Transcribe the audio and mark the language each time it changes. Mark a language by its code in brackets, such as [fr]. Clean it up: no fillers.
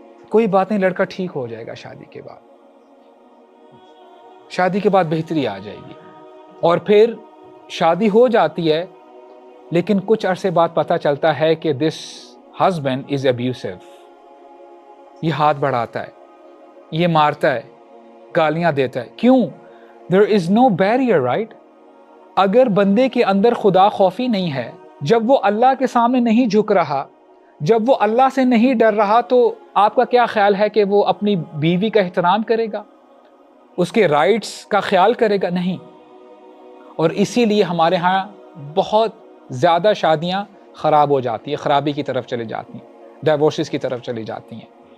[ur] کوئی بات نہیں، لڑکا ٹھیک ہو جائے گا شادی کے بعد، شادی کے بعد بہتری آ جائے گی. اور پھر شادی ہو جاتی ہے، لیکن کچھ عرصے بعد پتہ چلتا ہے کہ [en] This husband is abusive. [ur] یہ ہاتھ بڑھاتا ہے، یہ مارتا ہے، گالیاں دیتا ہے. [en] کیوں؟ there is no barrier, right? [ur] اگر بندے کے اندر خدا خوفی نہیں ہے، جب وہ اللہ کے سامنے نہیں جھک رہا، جب وہ اللہ سے نہیں ڈر رہا، تو آپ کا کیا خیال ہے کہ وہ اپنی بیوی کا احترام کرے گا، اس کے رائٹس کا خیال کرے گا؟ نہیں. اور اسی لیے ہمارے ہاں بہت زیادہ شادیاں خراب ہو جاتی ہیں، خرابی کی طرف چلی جاتی ہیں، ڈائیورسز کی طرف چلی جاتی ہیں.